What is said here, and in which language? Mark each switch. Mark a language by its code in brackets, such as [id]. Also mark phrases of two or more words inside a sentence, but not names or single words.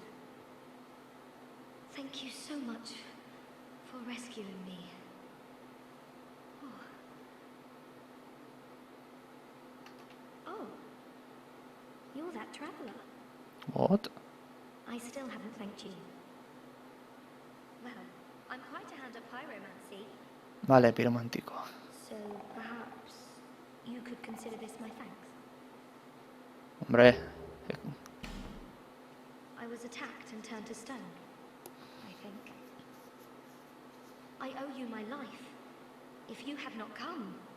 [en] Thank you so much for rescuing me. Oh, you're that traveler. What? I still haven't thanked you. Well, I'm quite a hand at pyromancy, [eu] Vale, piromantiko. [en] so perhaps you could consider this my thanks. Hombre, I was attacked and turned to stone, I think. I owe you my life. If you had not come...